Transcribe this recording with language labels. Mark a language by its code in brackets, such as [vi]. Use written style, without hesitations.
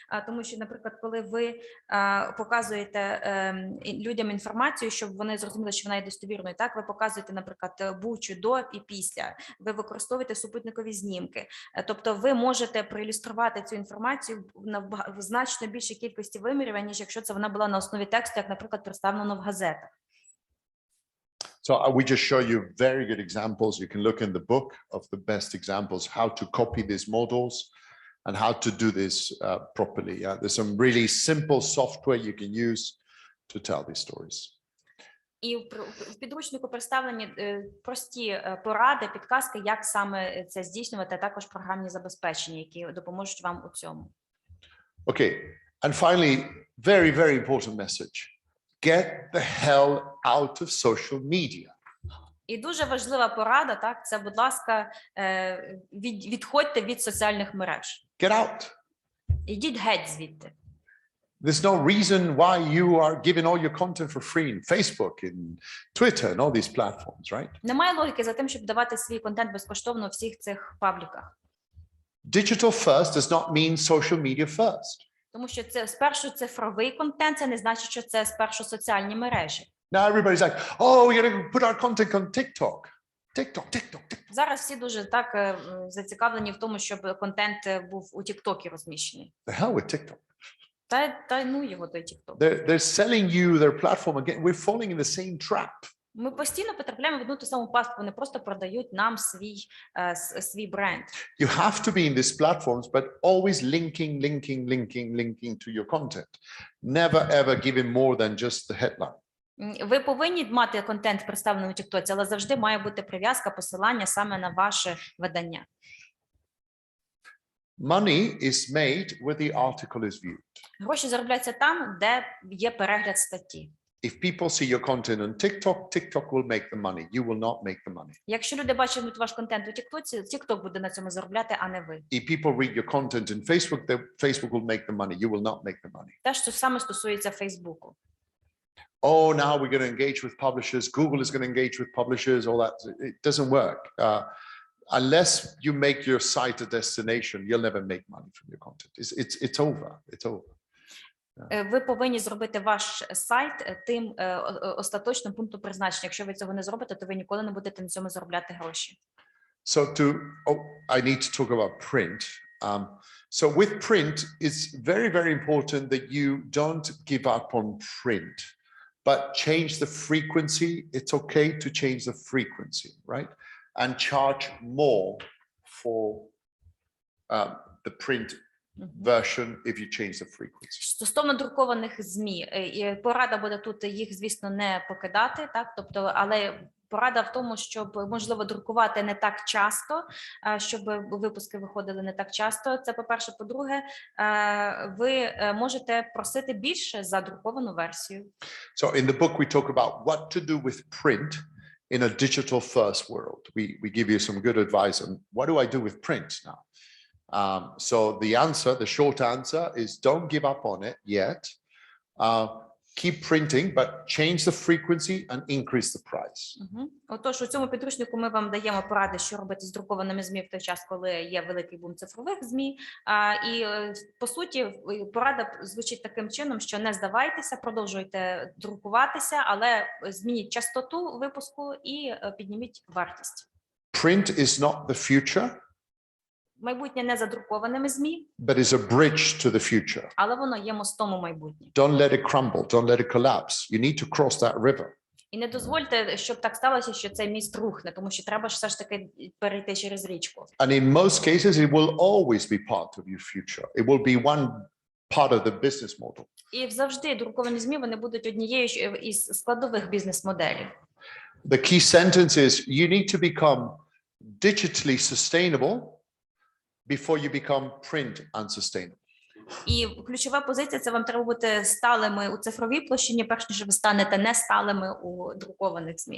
[uk] Тому що, наприклад, коли ви показуєте людям інформацію, щоб вони зрозуміли, що вона є достовірною, так, ви показуєте, наприклад, бучу до і після, ви використовуєте супутникові знімки. Тобто ви можете проілюструвати цю інформацію в значно більшій кількості вимірів, ніж якщо це вона була на основі тексту, як, наприклад, представлено в газетах. [en] So we just show you very good examples. You can look in the book of the best examples, how to copy these models and how to do this properly. Yeah, there's some really simple software you can use to tell these stories. [uk] І в підручнику представлені прості поради, підказки, як саме це здійснювати, а також програмні забезпечення, які допоможуть вам у цьому. [en] Okay, and finally, very, very important message. Get the hell out of social media. [uk] І дуже важлива порада, так, це, будь ласка, відходьте від соціальних мереж. [en] Get out. [uk] Ідіть геть звідти. [en] There's no reason why you are giving all your content for free in Facebook, in Twitter, and all these platforms, right? [uk] Немає логіки за тим, щоб давати свій контент безкоштовно у всіх цих пабліках. [en] Digital first does not mean social media first. [uk] Тому що це спершу цифровий контент, це не значить, що це спершу соціальні мережі. [en] Now everybody's like, oh, we're going to put our content on TikTok. TikTok. [uk] Зараз всі дуже так зацікавлені в тому, щоб контент був у TikTok розміщений. [en] The hell with TikTok. [uk] Та ну його той TikTok. [en] They're selling you their platform again. We're falling in the same trap. [uk] Ми постійно потрапляємо в одну ту саму пастку, вони просто продають нам свій бренд. [en] You have to be in these platforms, but always linking to your content. Never ever giving more than just the headline. [uk] Ви повинні мати контент представлений у TikTok, але завжди має бути прив'язка, посилання саме на ваше видання. [en] Money is made where the article is viewed. [uk] Гроші заробляються там, де є перегляд статті. [en] If people see your content on TikTok, TikTok will make the money. You will not make the money. [uk] Якщо люди бачать ваш контент у TikTok, TikTok буде на цьому заробляти, а не ви. [en] If people read your content in Facebook, Facebook will make the money. You will not make the money. [uk] Те, що саме стосується Фейсбуку. [en] Oh, now we're going to engage with publishers. Google is going to engage with publishers. All that. It doesn't work. Unless you make your site a destination, you'll never make money from your content. It's over. It's over. [uk] Ви повинні зробити ваш сайт тим остаточним пунктом призначення. Якщо ви цього не зробите, то ви ніколи не будете на цьому заробляти гроші. [en] So I need to talk about print. So with print, it's very, very important that you don't give up on print, but change the frequency. It's okay to change the frequency, right? And charge more for the print version if you change the frequency. [uk] Стосовно друкованих ЗМІ, порада буде тут їх, звісно, не покидати, так? Тобто, але порада в тому, щоб, можливо, друкувати не так часто, щоб випуски виходили не так часто. Це, по-перше. По-друге, ви можете просити більше за друковану версію. [en] So in the book we talk about what to do with print in a digital first world. We give you some good advice on what do I do with print now. So the short answer is don't give up on it yet. Keep printing, but change the frequency and increase the price. [uk] Отож, у цьому підручнику ми вам даємо поради, що робити з друкованими ЗМІ в той час, коли є великий бум цифрових ЗМІ. І, по суті, порада звучить таким чином, що не здавайтеся, продовжуйте друкуватися, але змініть частоту випуску і підніміть вартість. [en] Print is not the future. [uk] Майбутнє не за друкованими ЗМІ, [en] but is a bridge to the future. [uk] Але воно є мостом у майбутнє. [en] Don't let it crumble, don't let it collapse. You need to cross that river. [uk] І не дозвольте, щоб так сталося, що цей міст рухне, тому що треба ж все ж таки перейти через річку. [en] And in most cases it will always be part of your future. It will be one part of the business model. [uk] І завжди друковані ЗМІ, вони будуть однією із складових бізнес-моделей. [en] The key sentence is you need to become digitally sustainable before you become print unsustainable. [uk] І ключова позиція – це вам треба бути сталими у цифровій площині, перш ніж ви станете не сталими у друкованих ЗМІ.